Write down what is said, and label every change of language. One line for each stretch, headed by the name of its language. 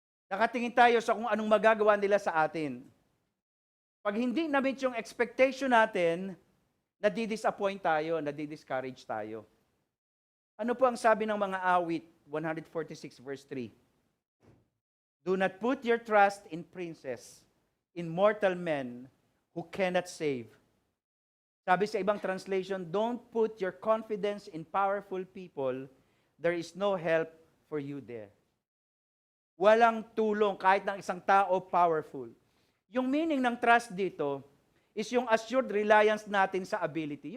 Filipino: Nakatingin tayo sa kung anong magagawa nila sa atin. Pag hindi na-meet yung expectation natin, nadi-disappoint tayo, nadi-discourage tayo. Ano po ang sabi ng mga awit?
English: 146 verse 3. Do not put your trust in princes, in mortal men who cannot save.
Filipino: Sabi sa ibang translation,
English: don't put your confidence in powerful people. There is no help for you there.
Filipino: Walang tulong kahit ng isang tao powerful. Yung meaning ng trust dito is yung assured reliance natin sa ability.